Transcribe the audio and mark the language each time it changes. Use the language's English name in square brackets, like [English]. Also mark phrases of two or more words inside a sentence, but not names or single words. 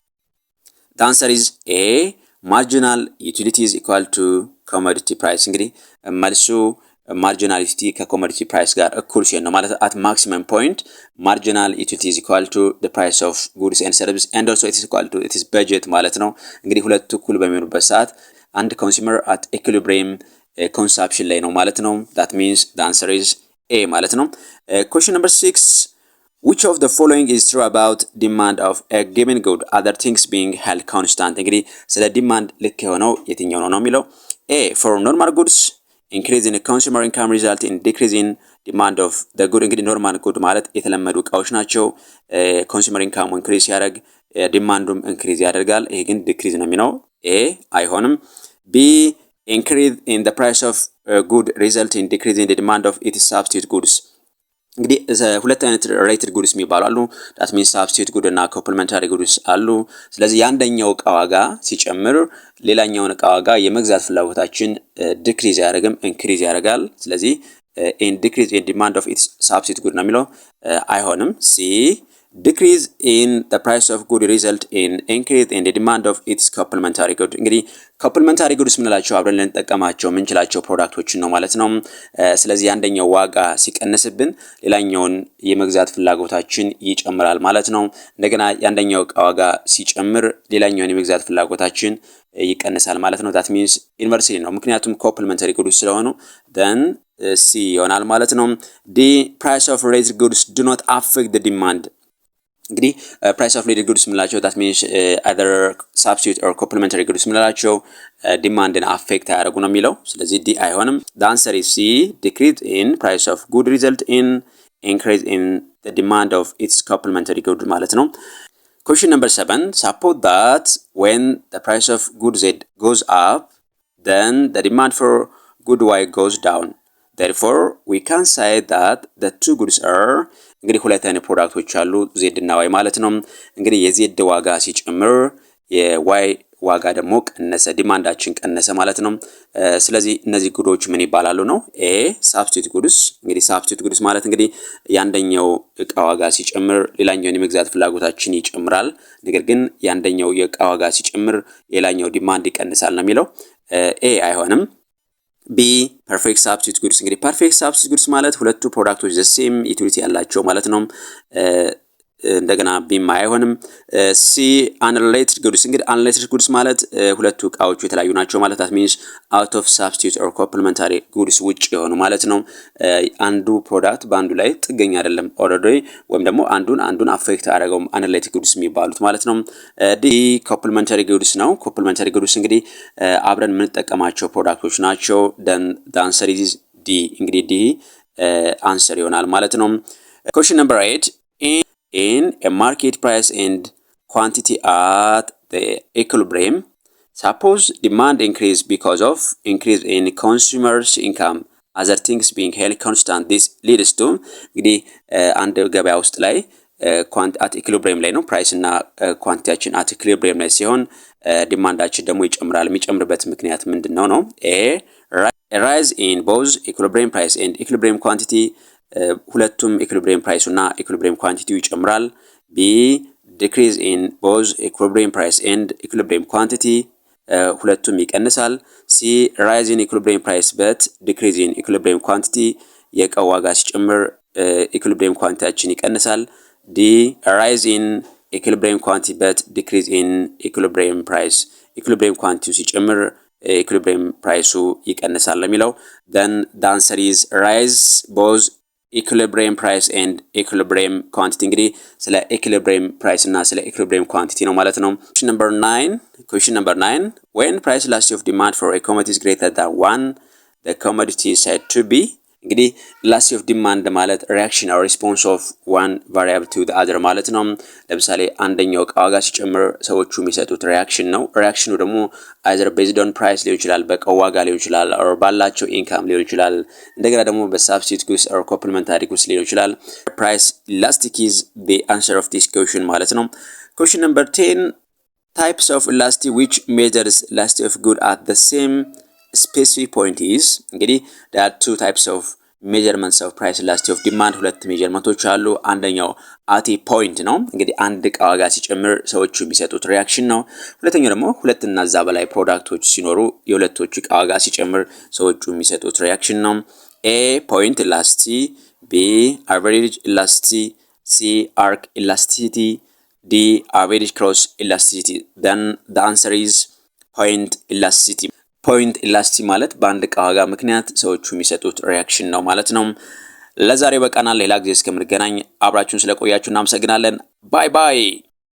[English] the answer is a marginal utility is equal to commodity price [Amharic] እንግዲህ መልሱ ማርጂናሊቲ ከኮሞዲቲ ፕራይስ ጋር እኩል ሲሆን ነው ማለት [English] at maximum point marginal utility is equal to the price of goods and services and also it is equal to its budget [Amharic] ማለት ነው። እንግዲህ ሁለቱ እኩል በሚሆኑበት ሰዓት አንድ ኮንሱመር [English] at equilibrium consumption [Amharic] ላይ ነው ማለት ነው። [English] that means the answer is a [Amharic] ማለት ነው። [English] question number 6. which of the following is true about demand of a given good other things being held constant [Amharic] እንግዲህ ስለ ዲማንድ ልክ የሆነው የትኛው ነው የሚለው [English] a for normal goods increase in consumer income result in decrease in demand of the good [Amharic] እንግዲህ ኖርማል ጉድ ማለት የተለመዱ እቃዎች ናቸው። ኮንሱመር ኢንካም ኢንክሪዝ ያደርግ ዲማንዱም ኢንክሪዝ ያደርጋል። ይሄ ግን ዲክሪዝ ነው የሚለው a አይሆንም። [English] b increase in the price of good result in decrease in the demand of its substitute goods [Amharic] እንግዲህ ሁለት አይነት ሬትድ ጉድስ የሚባሉ አሉ። [English] that means substitute good [Amharic] እና [English] complementary goods [Amharic] አሉ። ስለዚህ ያንደኛው ዕቃ ዋጋ ሲጨምር ሌላኛውን ዕቃ ዋጋ የመግዛት ፍላጎታችን ዲክሪዝ ያደርግም ኢንክሪዝ ያደርጋል። ስለዚህ [English] in decrease in demand of its substitute good [Amharic] ነው የሚለው አይሆንም። [English] c decrease in the price of good result in increase in the demand of its complementary [Amharic] good እንግዲህ [English] complementary goods [Amharic] ምንላቸው አብረን ልንጠቀማቸው ምንችላቸው ፕሮዳክቶችን ነው ማለት ነው። ስለዚህ አንደኛው ዋጋ ሲቀንስብን ሌላኛውን የመግዛት ፍላጎታችን ይጨምራል ማለት ነው። እንደገና ያንደኛው ዕቃ ዋጋ ሲጨምር ሌላኛውን የመግዛት ፍላጎታችን ይቀንሳል ማለት ነው። [English] that means inversely [Amharic] ነው ምክንያቱም [English] complementary goods [Amharic] ስለሆኑ [English] then c [Amharic] ይሆናል ማለት ነው። [English] the price of related goods do not affect the demand እንግዲህ price of related goods [Amharic] ምንላቸው [English] that means either substitute or complementary goods [Amharic] ምንላቸው ዲማንድን አፌክት ያደርጉ ነው የሚለው ስለዚህ d አይሆንም። [English] the answer is c decrease in price of good result in increase in the demand of its complementary good [Amharic] ማለት ነው። [English] question number 7. suppose that when the price of good z goes up then the demand for good y goes down therefore we can say that the two goods are [Amharic] እንግዲህ ሁለት አይነት ፕሮዳክቶች አሉ ዜድ እና ዋይ ማለት ነው። እንግዲህ የዜድ ዋጋ ሲጨምር የዋይ ዋጋ ደግሞ ቀነሰ ዲማንዳችን ቀነሰ ማለት ነው። ስለዚህ እነዚህ ጉዶች ምን ይባላሉ ነው [English] a substitute goods [Amharic] እንግዲህ [English] substitute goods [Amharic] ማለት እንግዲህ ያንደኛው ዕቃ ዋጋ ሲጨምር ሌላኛውን የመግዛት ፍላጎታችን ይጨምራል። ነገር ግን ያንደኛው የዕቃ ዋጋ ሲጨምር ሌላኛው ዲማንድ ይቀንሳል ነው የሚለው a አይሆንም። [English] b perfect substitute goods [Amharic] እንግዲህ [English] perfect substitute goods [Amharic] ማለት ሁለቱ ፕሮዳክቶች [English] the same utility [Amharic] ያላቸው ማለት ነው። እንደገና ቢም አይሆንም። ሲ [English] unrelated goods [Amharic] እንግዲህ [English] unrelated goods [Amharic] ማለት ሁለቱ እቃዎቹ የተለያዩ ናቸው ማለት [English] that means out of substitute or complementary goods [Amharic] ውጭ የሆኑ ማለት ነው። አንዱ ፕሮዳክት በአንዱ ላይ ጥገኛ አይደለም ኦልሬዲ ወይም ደግሞ አንዱን አፌክት አያደርገውም [English] unrelated goods [Amharic] የሚባሉት ማለት ነው። ዲ [English] complementary goods [Amharic] ነው። [English] complementary goods [Amharic] እንግዲህ አብረን የምንጠቀማቸው ፕሮዳክቶች ናቸው። [English] then the answer is D [Amharic] እንግዲህ ዲ answer ይሆናል ማለት ነው። [English] question number 8 in a market price and quantity at the equilibrium, suppose demand increase because of increase in consumers income, other things being held constant, this leads to [Amharic] እንግዲህ አንድ ገበያ ውስጥ ላይ [English] at equilibrium [Amharic] ላይ ነው ፕራይስ እና ኳንቲቲያችን [English] at equilibrium [Amharic] ላይ ሲሆን ዲማንዳችን ደግሞ ይጨምራል። የሚጨምርበት ምክንያት ምንድነው ነው? [English] a rise in both equilibrium price and equilibrium quantity, [Amharic] ሁለቱም ኢኩሊብሪየም ፕራይሱ እና ኢኩሊብሪየም ኳንቲቲው ይጨምራል። ቢ [English] decrease in both equilibrium price and equilibrium quantity, [Amharic] ሁለቱም ይቀንሳል። ሲ [English] rise in equilibrium price but decrease in equilibrium quantity, [Amharic] የእቃው ዋጋ ሲጨምር ኢኩሊብሪየም ኳንቲቲያችን ይቀንሳል። ዲ [English] rise in equilibrium quantity but decrease in equilibrium price, [Amharic] ኢኩሊብሪየም ኳንቲቲው ሲጨምር ኢኩሊብሪየም ፕራይሱ ይቀንሳል ለሚለው [English] then the answer is rise both equilibrium price and equilibrium quantity [Amharic] እንግዲህ ስለ [English] equilibrium price [Amharic] እና ስለ [English] equilibrium quantity [Amharic] ነው ማለት ነው። [English] question number 9 when price elasticity of demand for a commodity is greater than 1, the commodity is said to be [Amharic] እንግዲህ [English] elasticity of demand ማለት reaction or response of one variable to the other [Amharic] ማለት ነው። ለምሳሌ አንደኛው እቃ ዋጋ ሲጨምር ሰዎቹ የሚሰጡት ሪአክሽን ነው። ሪአክሽኑ ደግሞ [English] either based on price [Amharic] ሊሆን ይችላል፣ በእቃው ዋጋ ሊሆን ይችላል፣ [English] or ባላቸው [Amharic] ኢንካም ሊሆን ይችላል፣ እንደገና ደግሞ በሳብስቲቱት goods or [English] complementary goods [Amharic] ሊሆን ይችላል። [English] price elasticity is the answer of this question [Amharic] ማለት ነው። [English] question number 10 types of elasticity which measures elasticity of good at the same specific point is እንግዲህ there are two types of measurements of price elasticity of demand, [Amharic] ሁለት ሜጀርመንቶች አሉ። አንደኛው [English] at a point [Amharic] ነው። እንግዲህ አንድ እቃ ዋጋ ሲጨምር ሰዎቹ የሚሰጡት ሪአክሽን ነው። ሁለተኛው ደግሞ ሁለት እና እዛ በላይ ፕሮዳክቶች ሲኖሩ የሁለቶቹ እቃ ዋጋ ሲጨምር ሰዎቹ የሚሰጡት ሪአክሽን ነው። [English] A point elasticity, B average elasticity, C arc elasticity, D average cross elasticity. Then the answer is point elasticity. [Amharic] ፖይንት ኢላስቲሲቲ ማለት በአንድ እቃ ዋጋ ምክንያት ሰዎቹ የሚሰጡት ሪአክሽን ነው ማለት ነው። ለዛሬ በቃናል። ሌላ ጊዜ እስከምንገናኝ አብራችሁን ስለቆያችሁ እናመሰግናለን። ባይ ባይ።